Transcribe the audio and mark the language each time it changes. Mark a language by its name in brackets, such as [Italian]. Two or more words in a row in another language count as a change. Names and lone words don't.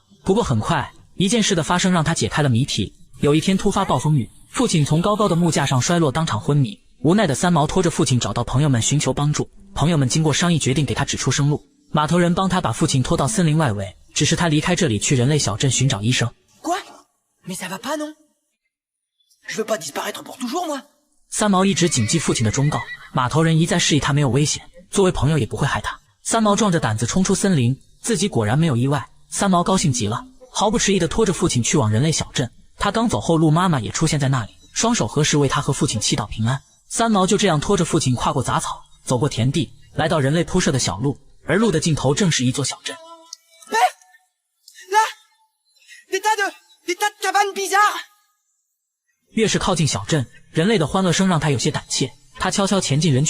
[Chinese] 不过很快，一件事的发生让他解开了谜题。有一天突发暴风雨，父亲从高高的木架上摔落，当场昏迷。无奈的三毛拖着父亲找到朋友们寻求帮助，朋友们经过商议决定给他指出生路。码头人帮他把父亲拖到森林外围，只是他离开这里去人类小镇寻找医生。 [French] Quoi? Mais ça va pas non? Je veux pas disparaître pour toujours moi. [Chinese] 三毛一直谨记父亲的忠告，码头人一再示意他没有危险，作为朋友也不会害他。三毛壮着胆子冲出森林，自己果然没有意外。三毛高兴极了，毫不迟疑地拖着父亲去往人类小镇。他刚走后，鹿妈妈也出现在那里，双手合十为他和父亲祈祷平安。三毛就这样拖着父亲跨过杂草，走过田地，来到人类铺设的小路，而路的尽头正是一座小镇。 [French] Des tas de cabanes bizarres。 [Chinese] 越是靠近小镇，人类的欢乐声让他有些胆怯。他悄悄潜进人群。